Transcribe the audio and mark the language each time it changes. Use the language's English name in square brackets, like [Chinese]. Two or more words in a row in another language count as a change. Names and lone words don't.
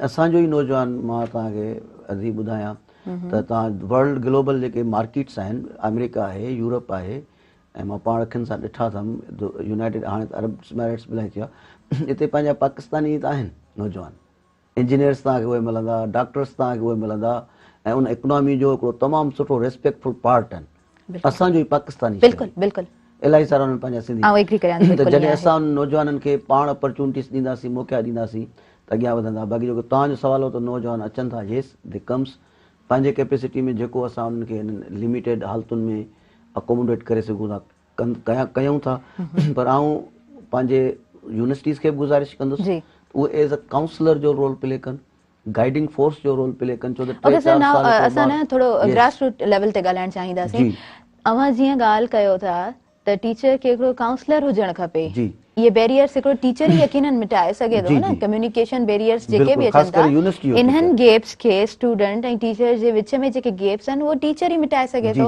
[Sindhi] असांजो ई नौजवान, मां तव्हांखे अधी ॿुधायां त तव्हां [English] world global [Sindhi] जेके मार्केट्स आहिनि, अमेरिका आहे, यूरोप आहे, ऐं मां पाण अखियुनि सां ॾिठा अथमि, यूनाइटेड हाणे त अरब एमिरेट्स बि इलाही थिया, हिते पंहिंजा पाकिस्तानी त आहिनि नौजवान, इंजीनियर्स तव्हांखे उहे मिलंदा, डॉक्टर्स तव्हांखे उहे मिलंदा ऐं उन इकोनॉमी जो हिकिड़ो तमामु सुठो [English] respectful part [Sindhi] आहिनि। असांजो ई पाकिस्तानी बिल्कुलु बिल्कुलु इलाही सारा उन्हनि पंहिंजा सिंधी। आउं एग्री करियां थी, त बिल्कुलु जॾहिं ईअं असां उन नौजवाननि खे पाण अपॉर्चुनिटीज़ ॾींदासीं, मौक़ा ॾींदासीं त अॻियां वधंदा। बाक़ी जेको तव्हांजो सुवाल हो त नौजवान अचनि था, [English] yes they come, [Sindhi] पंहिंजे कैपेसिटी में जेको असां उन्हनि खे लिमिटेड हालतुनि में अकोमोडेट करे सघूं था कयूं था। पर आऊं पंहिंजे यूनिवर्सिटीज़ खे बि गुज़ारिश कंदुसि जी। उहे [English] as a counsellor [Sindhi] जो [English] role play [Sindhi] कनि, [English] guiding force [Sindhi] जो [English] role play [Sindhi] कनि। छो त [English] okay sir, now [Sindhi] असां न थोरो [English] grass root level [Sindhi] ते ॻाल्हाइण चाहींदासीं। अवां जीअं ॻाल्हि कयो था त टीचर खे हिकिड़ो काउंसलर हुजणु खपे। इहे बैरियर्स हिकिड़ो टीचर ई यकीनन मिटाए सघे थो न, [English] communication barriers [Sindhi] जेके बि अचनि था, इन्हनि गैप्स खे स्टूडेंट ऐं टीचर जे विच में जेके गैप्स आहिनि उहो टीचर ई मिटाए सघे थो।